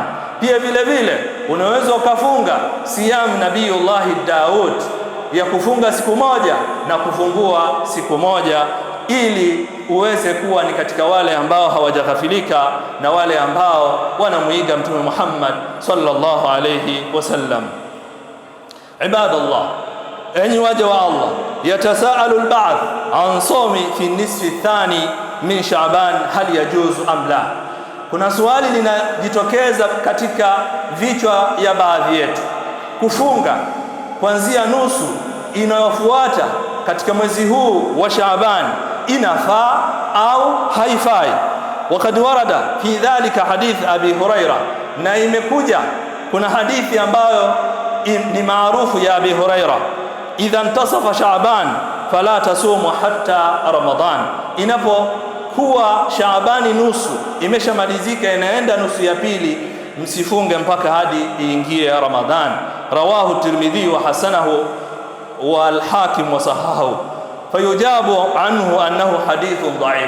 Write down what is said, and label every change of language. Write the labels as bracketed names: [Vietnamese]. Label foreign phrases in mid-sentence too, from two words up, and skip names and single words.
[Swahili] Pia vile vile unaweza ukafunga siyam Nabiyullah Daud, ya kufunga siku moja na kufungua siku moja, ili uweze kuwa ni katika wale ambao hawajaghafilika na wale ambao wanamuiga Mtume Muhammad [Arabic] صلى الله عليه وسلم. Ibadallah, [Swahili] enyi waja wa Allah, [Arabic] يتساءل البعض عن صوم في نصف الثاني من شعبان هل يجوز أم لا. [Swahili] Kuna swali linajitokeza katika vichwa ya baadhi yetu, kufunga kuanzia nusu inayofuata katika mwezi huu wa Sha'ban inafaa au haifai? [Arabic] وقد ورد في ذلك حديث أبي هريرة, [Swahili] na imekuja kuna hadithi ambayo ni maarufu ya Abi Huraira, [Arabic] إذا انتصف شعبان فلا تصوموا حتى رمضان, [Swahili] inapokuwa Shaabani nusu imeshamalizika inaenda nusu ya pili, msifunge mpaka hadi iingie Ramadhan. [Arabic] رواه الترمذي وحسنه والحاكم وصححه. فيجاب عنه أنه حديث ضعيف.